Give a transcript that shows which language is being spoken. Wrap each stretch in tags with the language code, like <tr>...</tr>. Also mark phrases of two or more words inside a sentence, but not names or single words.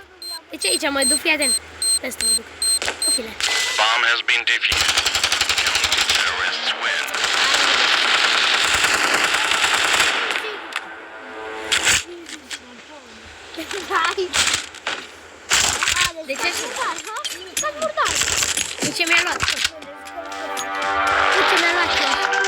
<ro>Deci aici mă duc, fii atent. Stai să mă duc. O file.</ro> <en>Bomb has been defused. Terrorists win.</en> <ro>De ce așa? De ce mi-a luat? De ce mi-a luat eu?</ro>